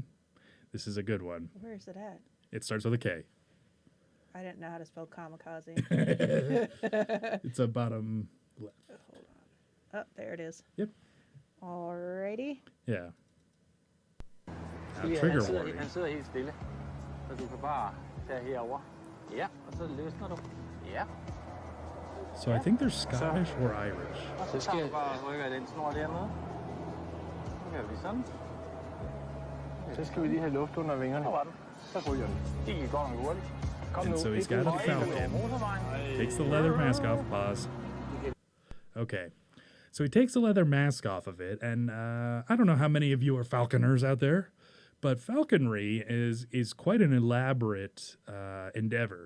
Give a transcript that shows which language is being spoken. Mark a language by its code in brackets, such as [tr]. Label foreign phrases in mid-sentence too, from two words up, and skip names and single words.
[en] This is a good one. Where is it at? It starts with a K. I didn't know how to spell kamikaze. It's a bottom left. Hold on. Oh, there it is. Yep. Alrighty. Yeah. Trigger warning. [da] Han sidder helt stille, så du kan bare tage herover. Ja, og så løsner du. Ja. [en] So I think they're Scottish or Irish. [da] Så tager du bare og rykker den snor dernede. Så gør vi sådan. Så skal vi lige have luft under vingerne. Så var den. Så ryger den. Det gik godt nok hurtigt. Kom nu. [en] And so he's got a falcon. Takes the leather mask off. Pause. Okay. So he takes the leather mask off of it, and I don't know how many of you are falconers out there, but falconry is quite an elaborate endeavor.